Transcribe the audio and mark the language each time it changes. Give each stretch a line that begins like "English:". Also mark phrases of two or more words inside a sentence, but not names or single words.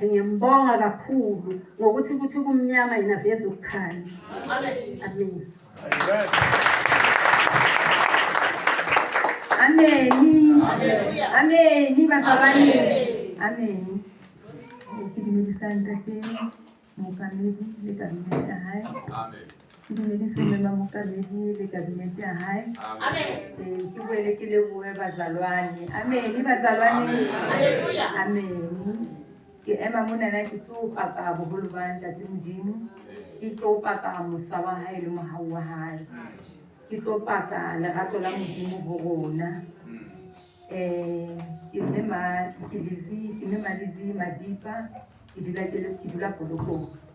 Zulu: Ngiyambonga kakhulu ngokuthi kuthi kumnyama yena veza ukukhanya. Amen. Amen. Amen. Bazalwane. Amen.
Southern Sotho: Kidimedisa ntate mokamedi le kabinete ya hae. Amen. Kidimedisa mema mokamedi le kabinete ya hae. Amen. Ke boele ke lebohe bazalwane. Amen. Bazalwane. Haleluya. Amen. Ke ema mona na ke tlo paka boholo ba ntate Modimo. Ke tlo paka mosa wa hae le mohau wa hae. Ke tlo paka lerato la Modimo ho rona. Ke mema Lizzy Madipa ke dula Polokong.